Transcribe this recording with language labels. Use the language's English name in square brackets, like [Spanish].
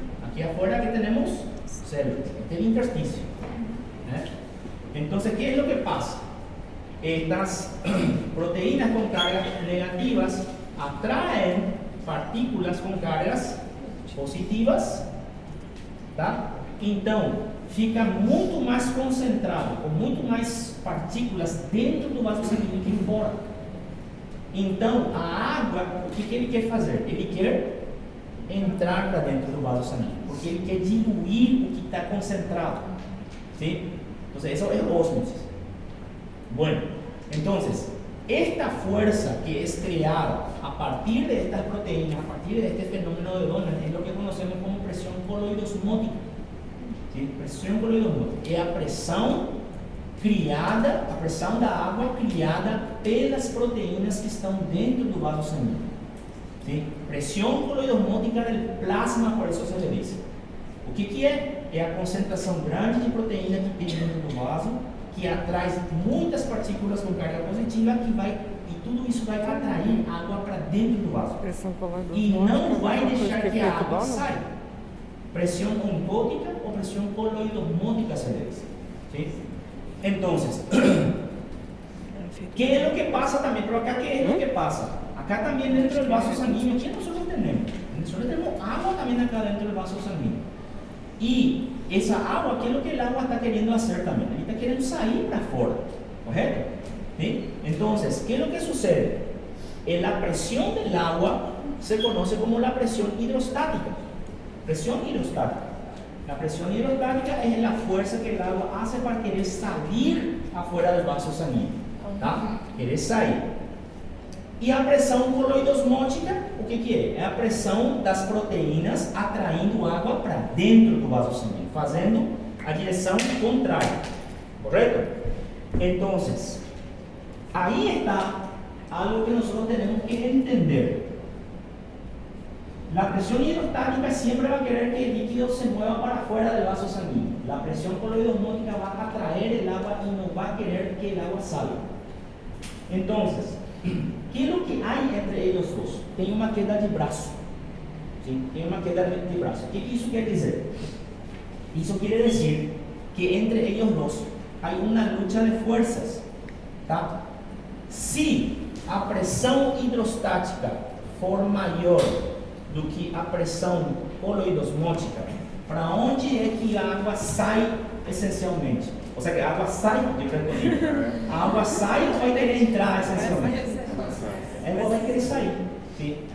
[Spanish] Aquí afuera que tenemos células, este es el intersticio. Entonces, ¿qué es lo que pasa? Estas proteínas con cargas negativas atraen partículas con cargas positivas, tá? [Portuguese] Então, fica muito mais concentrado, com muito mais partículas dentro do vaso sanguíneo que fora. Então, a água, o que ele quer fazer? Ele quer entrar para dentro do vaso sanguíneo, porque ele quer diluir o que está concentrado. [Spanish] ¿Sí? Entonces, eso es ósmosis. Bueno, entonces, esta fuerza que es creada a partir de estas proteínas, a partir de este fenómeno de Donner, es lo que conocemos como presión coloidosmótica. ¿Sí? [Portuguese] Presión coloidosmótica é a pressão criada, a pressão da água criada pelas proteínas que estão dentro do vaso sanguíneo. [Spanish] ¿Sí? Presión coloidosmótica del plasma, por eso se le dice. [Portuguese] O que é? É a concentração grande de proteína que tem dentro do vaso, que atrai muitas partículas com carga positiva e tudo isso vai atrair água para dentro do vaso. E não vai deixar que a água saia. [Spanish] Presión ontótica o presión coloidosmótica se le dice. ¿Sí? Entonces, ¿qué es lo que pasa también? Pero acá, ¿qué es lo que pasa? Acá también dentro del vaso sanguíneo, ¿qué nosotros tenemos? Nosotros tenemos agua también acá dentro del vaso sanguíneo. Y esa agua, ¿qué es lo que el agua está queriendo hacer también? Está queriendo salir para afuera, ¿correcto? ¿Sí? Entonces, ¿qué es lo que sucede? La presión del agua se conoce como la presión hidrostática. Presión hidrostática. La presión hidrostática es la fuerza que el agua hace para querer salir afuera del vaso sanguíneo. [Portuguese] ¿Tá? Querer sair. E a pressão coloidosmótica, o que é? É a pressão das proteínas atraindo água para dentro do vaso sanguíneo, fazendo a direção contrária. [Spanish] ¿Correcto? Entonces, ahí está algo que nosotros tenemos que entender. La presión hidrostática siempre va a querer que el líquido se mueva para afuera del vaso sanguíneo. La presión coloidosmótica va a atraer el agua y no va a querer que el agua salga. Entonces, ¿Qué es lo que hay entre ellos dos? [Portuguese] Tem uma queda de braço. ¿Sí? Tem uma queda de braço. ¿Qué isso quer dizer? [Spanish] Isso quiere decir que entre ellos dos hay una lucha de fuerzas. [Portuguese] ¿Tá? Se a pressão hidrostática for maior do que a pressão coloidosmótica, para onde é que a água sai essencialmente? Ou seja, a água sai de percorrer. A água sai ou vai querer entrar essencialmente? A água vai querer sair. Sim?